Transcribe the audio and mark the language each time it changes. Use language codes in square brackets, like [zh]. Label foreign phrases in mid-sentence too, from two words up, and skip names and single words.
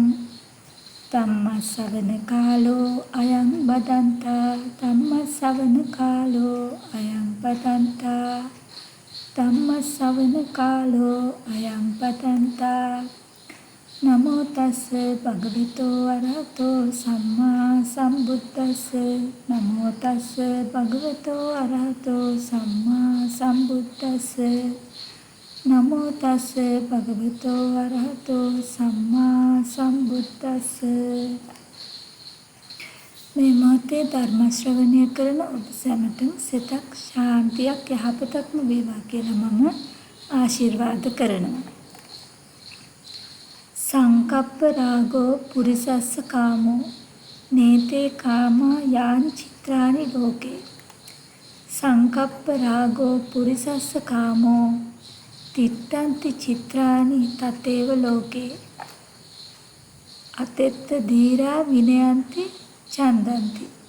[pi] धम्मश्रवणकालो अयं बदन्ता धम्मश्रवणकालो अयं बदन्ता धम्मश्रवणकालो अयं बदन्ता नमो तस्से भगवतो अरहतो सम्मा सम्बुद्धस्से नमो तस्से भगवतो अरहतो सम्मा सम्बुद्धस्से नमो तस्से भगवतो अरहतो सम्मा सम्बुद्धस्से [si] මේ මොහොතේ ධර්ම ශ්‍රවණය කරන ඔබ සැමටම සිතක් ශාන්තියක් යහපතක්ම වේවා කියලා මම ආශිර්වාද කරනවා. [pi] සංකප්ප රාගෝ පුරිසස්ස කාමෝ නේතේ කාමා යානි චිත්‍රානි ලෝකේ සංකප්ප රාගෝ පුරිසස්ස කාමෝ තිත්තන්ති චිත්‍රානි තතේව ලෝකේ අතෙත්ත දීරා විනයන්ති චන්දන්ති